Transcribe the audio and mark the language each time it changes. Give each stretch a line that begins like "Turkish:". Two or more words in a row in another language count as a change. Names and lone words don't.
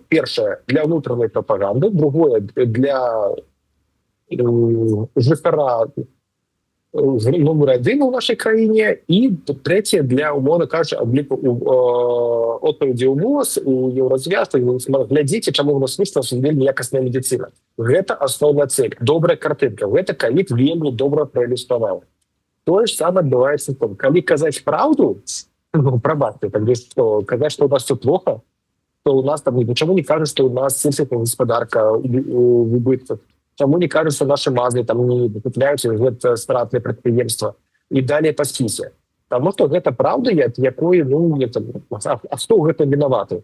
Belarusian: Першае, для ўнутранай прапаганды, другое, для жыхара номер 1 у нашай краіне, і трэцяе для, умоўна кажучы, адпаведзі ў МОЗ, у Еўразвязку. Глядзіце, чаму у нас вельмі якасная медыцына. Гэта асноўная цэль, добрая картынка. Гэта ковід вельмі добра праілюстраваў. Тое ж самае адбываецца калі казаць праўду, прабачце, казаць,
Russian: што у нас все плохо, что у нас там, почему не кажется, что у нас сельская господарка в убытках, чему не кажется, наши мазы там не выкупляются в стратные предприятия и далее по списку. Потому что это правда, якой, ну, это, а кто это виноваты?